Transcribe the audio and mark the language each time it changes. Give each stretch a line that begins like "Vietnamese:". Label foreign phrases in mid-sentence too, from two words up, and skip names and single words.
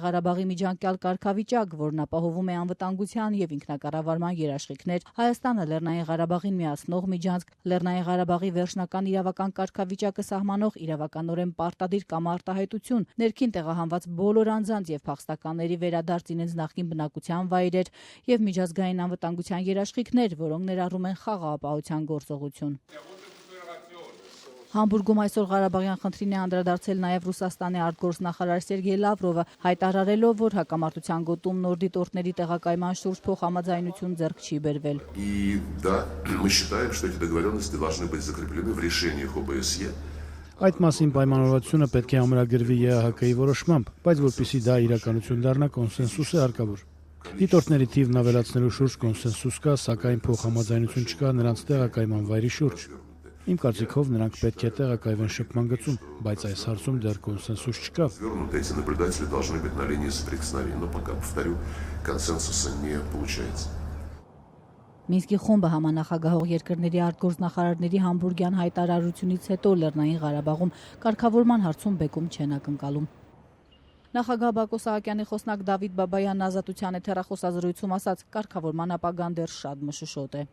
Armenian: Ղարաբաղի միջանկյալ կարգավիճակ, որն ապահովում է անվտանգության եւ ինքնակառավարման երաշխիքներ, Հայաստանը Լեռնային Ղարաբաղին միացնող միջանցք, Լեռնային Ղարաբաղի վերջնական իրավական կարգավիճակը սահմանող իրավականորեն պարտադիր կամ արտահայտություն, ներքին տեղահանված բոլոր անձանց եւ փախստականների վերադարձ իրենց նախկին բնակության վայրեր եւ միջազգային անվտանգության երաշխիքներ, որոնք ներառում են խաղաղապահության գործողություն։ Համբուրգում այսօր Ղարաբաղյան խնդրին է անդրադարձել նաև Ռուսաստանի արտգործնախարար Սերգեյ Լավրովը, հայտարարելով, որ հակամարտության գոտում նոր դիտորդների տեղակայման շուրջ փոխհամաձայնություն ձեռք չի բերվել։
Russian: И да, мы считаем, что эти договоренности должны быть закреплены в решениях ОБСЕ.
Armenian: Այդ մասին պայմանավորվածությունը պետք է ամրագրվի ԵԱՀԿ-ի որոշմամբ, բայց որպեսզի դա իրականություն դառնա, կոնսենսուս է հարկավոր։ Դիտորդների թիվն ավելացնելու շուրջ կոնսենսուս կա, սակայն փոխհամաձայնություն չկա նրանց տեղակայման վայրի շուրջ։ Իմ կարծիքով նրանք պետք է տեղակայվեն շփման գծում, բայց այս հարցում դեռ կոնսենսուս չկա։
Russian: Эти наблюдатели должны быть на линии соприкосновения, но пока, повторю, консенсуса не получается.
Armenian: Մինսկի խումբը համանախագահող երկրների արտգործնախարարների համբուրգյան հայտարարությունից հետո Լեռնային Ղարաբաղում կարգավորման հարցում բեկում չեն ակնկալում։ Նախագահ Բակո Սահակյանի խոսնակ Դավիթ Բաբայանն Ազատության եթերախոսազրույցում ասաց, կարգավորման ապագան դեռ շատ մշուշոտ է։